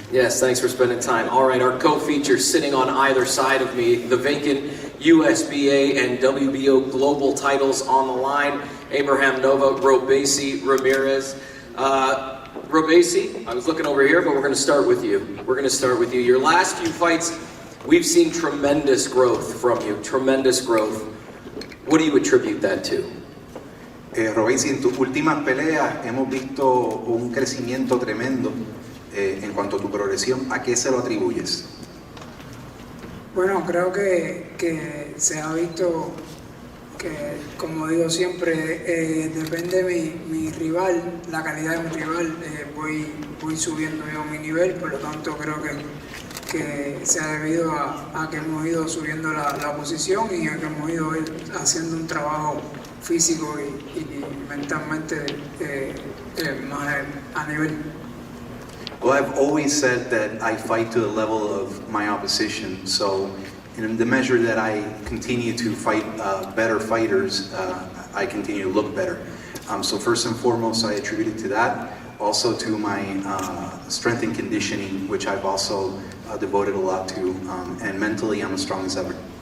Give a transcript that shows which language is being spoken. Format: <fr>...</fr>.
<en>Yes, thanks for spending time. All right, our co-feature sitting on either side of me, the vacant USBA and WBO global titles on the line. Abraham Nova, Robesi Ramirez. Robesi, I was looking over here, but we're going to start with you. Your last few fights, we've seen tremendous growth from you, tremendous growth. What do you attribute that to?</en> <es>Robesi, en tus últimas peleas hemos visto un crecimiento tremendo en cuanto a tu progresión. ¿A qué se lo atribuyes? Bueno, creo que se ha visto que, como digo siempre, depende de mi rival, la calidad de mi rival, voy subiendo yo mi nivel, por lo tanto creo que se ha debido a que hemos ido subiendo la posición y a que hemos ido haciendo un trabajo físico y mentalmente más a nivel.</es> <en>Well, I've always said that I fight to the level of my opposition, so in the measure that I continue to fight better fighters, I continue to look better. So first and foremost, I attribute it to that. Also to my strength and conditioning, which I've also devoted a lot to, and mentally I'm as strong as ever.</en>